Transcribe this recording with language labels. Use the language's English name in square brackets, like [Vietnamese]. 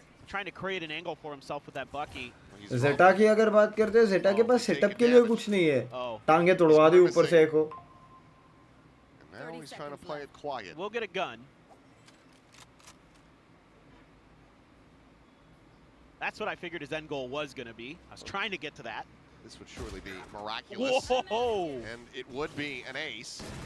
[English] trying to create an angle for himself with that Bucky. [Hindi] ZETA की अगर बात करते हैं ZETA के पास सेटअप के लिए कुछ नहीं है Oh. टांगे तोड़वा दी ऊपर से एक को [English] And now he's trying to play it quiet. We'll get a gun. That's what I figured his end goal was going to be. I was trying to get to that. This would surely be miraculous. Whoa! And it would be an ace.